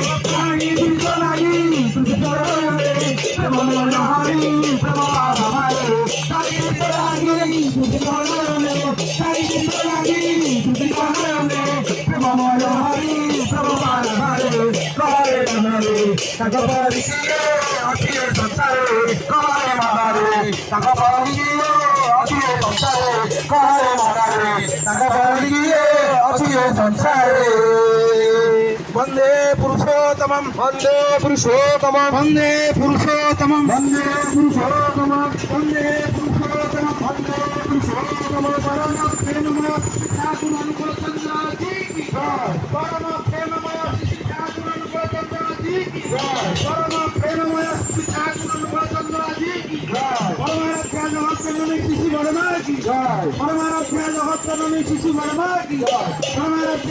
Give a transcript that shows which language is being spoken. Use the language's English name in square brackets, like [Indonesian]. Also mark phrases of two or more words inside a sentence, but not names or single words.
[Odia] ଚାହିଁଛି ତୋ ଲାଗି ତୃଷିତ ନୟନେ ପ୍ରେମ ମନହାରି ପ୍ରେମ ଆଧାରେ ଚାହିଁଛି ତୋ ଲାଗି ତୃଷିତ ନୟନେ ଚାହିଁଛି ତୋ ଲାଗି ତୃଷିତ ନୟନେ ପ୍ରେମ ମନହାରି ପ୍ରେମ ଆଧାରେ କହରେ ମନରେ ତାଙ୍କ ପରି କିଏ ଅଛି ଏ ସଂସାରେ କହରେ ମନରେ ତାଙ୍କ ପରି କିଏ ଅଛି ଏ ସଂସାରେ କହରେ ମନରେ ତାଙ୍କ ପରି କିଏ ଅଛି ଏ ସଂସାରେ [Sanskrit] वंदे पुरुषोत्तमं वंदे पुरुषोत्तमं वंदे पुरुषोत्तमं वंदे पुरुषोत्तमं वंदे पुरुषोत्तमं वंदे पुरुषोत्तमं [Hindi] परम प्रेममय ठाकुर अनुकूल चंद्र जी की जय परम प्रेममय श्री ठाकुर अनुकूल चंद्र जी की जय परम प्रेममय श्री ठाकुर अनुकूल चंद्र जी की जय परमाराध्य जगत जननी शिशु वर्मा की जय परमाराध्य जगत जननी शिशु वर्मा की जय परमाराध्य